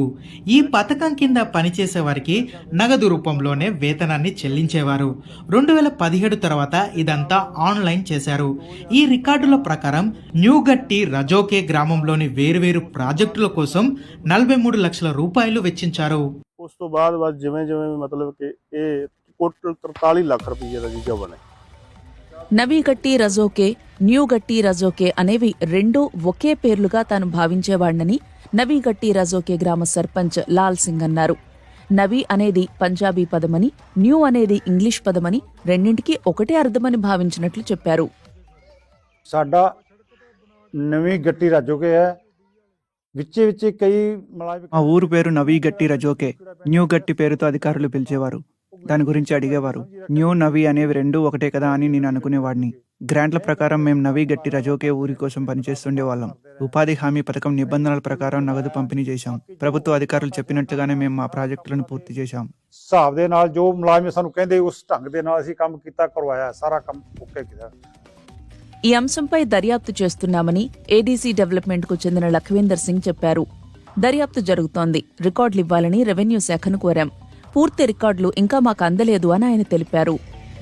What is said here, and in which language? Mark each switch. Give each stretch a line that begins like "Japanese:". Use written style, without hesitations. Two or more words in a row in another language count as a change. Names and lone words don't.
Telugu: ఈ పథకం కింద పనిచేసే వారికి నగదు రూపంలోనే వేతనాన్ని చెల్లించేవారు. 2017 తర్వాత ఇదంతా ఆన్లైన్ చేశారు. ఈ రికార్డుల ప్రకారం న్యూగట్టి రజోకే గ్రామంలోని వేర్వేరు ప్రాజెక్టుల కోసం 43 లక్షల రూపాయలు వెచ్చించారు.
Punjabi: ਉਸ ਤੋਂ ਬਾਅਦ ਬਸ ਜਿਵੇਂ ਮਤਲਬ ਕਿ ਇਹ ਟੋਟਲ 43 ਲੱਖ ਰੁਪਏ ਦਾ ਜੀਜਾ ਬਣੇ.
Telugu: నవీగట్టి రజోకే, న్యూ గట్టి రజోకే అనేవి రెండూ ఒకే పేర్లుగా తాను భావించేవాణ్ణని నవీగట్టి రజోకే గ్రామ సర్పంచ్ లాల్ సింగ్ అన్నారు. నవీ అనేది పంజాబీ పదమని, న్యూ అనేది ఇంగ్లీష్ పదమని, రెండింటికి ఒకటే అర్థమని భావించినట్లు చెప్పారు.
Punjabi: ਸਾਡਾ ਨਵੀਂ ਗੱਟੀ ਰਾਜੋਕੇ ਹੈ. విచ్చి
Telugu: మా ఊరు పేరు నవీగట్టి రజోకే. న్యూ గట్టి పేరుతో అధికారులు పిలిచేవారు. దాని గురించి అడిగేవారు. న్యూ నవీ అనేవి రెండూ ఒకటే కదా అని నేను అనుకునేవాడిని. గ్రాంట్ల ప్రకారం మేము నవీగట్టి రజోకే ఊరి కోసం పనిచేస్తుండేవాళ్ళం. ఉపాధి హామీ పథకం నిబంధనల ప్రకారం నగదు పంపిణీ చేశాం. ప్రభుత్వ అధికారులు చెప్పినట్టుగానే మేము మా ప్రాజెక్టులను పూర్తి చేశాం.
Punjabi: ਹਿਸਾਬ ਦੇ ਨਾਲ ਜੋ ਮੁਲਾਜ਼ਮ ਸਾਨੂੰ ਕਹਿੰਦੇ ਉਸ ਢੰਗ ਦੇ ਨਾਲ ਅਸੀਂ ਕੰਮ ਕੀਤਾ, ਕਰਵਾਇਆ, ਸਾਰਾ ਕੰਮ ਓਕੇ ਕੀਤਾ.
Telugu: ఈ అంశంపై దర్యాప్తు చేస్తున్నామని ఏడీసీ డెవలప్మెంట్ కు చెందిన లఖ్వీందర్ సింగ్ చెప్పారు. దర్యాప్తు జరుగుతోంది. రికార్డులివ్వాలని రెవెన్యూ శాఖను కోరాం. పూర్తి రికార్డులు ఇంకా మాకు అందలేదు అని ఆయన తెలిపారు.